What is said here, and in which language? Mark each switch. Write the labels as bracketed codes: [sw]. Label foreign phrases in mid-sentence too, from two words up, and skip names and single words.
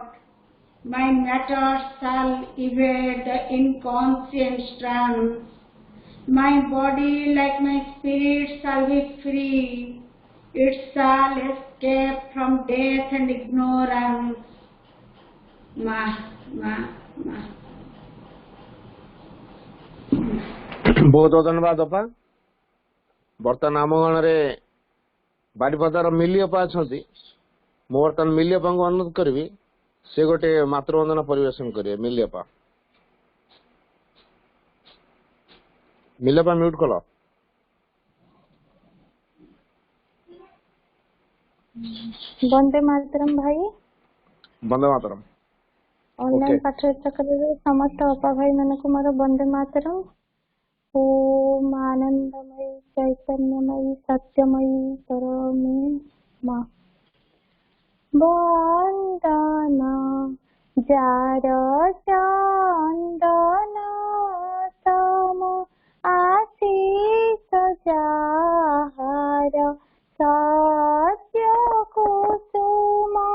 [en] My matter shall evade the inconscient strands. My body, like my spirit, shall be free, it shall escape from death and ignorance. Ma, ma, ma. [or] ବହୁତ ଧନ୍ୟବାଦ ଅପା। ବର୍ତ୍ତମାନ ଆମ ଗଣରେ ବାରିପଦାର ମିଲି ଅପା ଅଛନ୍ତି। ମୁଁ ବର୍ତ୍ତମାନ ମିଲି ଅପାଙ୍କୁ ଅନୁରୋଧ କରିବି ସେ ଗୋଟେ ମାତୃବନ୍ଦନା ପରିବେଷଣ କରିବେ। ମିଲି ଅପା, ମିଲି ଅପା ମ୍ୟୁଟ କଲ। ବନ୍ଦେ ମାତରମ୍ ଭାଇ। ବନ୍ଦେ ମାତରମ୍। ଅନଲାଇନ ଓକେ, ପାଠ ଚକ୍ରରେ ସମସ୍ତ ଅପା ଭାଇ ମାନଙ୍କୁ ମୋର ବନ୍ଦେ ମାତରମ୍। [sa] ओम आनंदमयी चैतन्यमयी सत्यमयी परमे मां [bn] বন্দনা যার চন্দন সম আশীষ যার সত্য কুসুম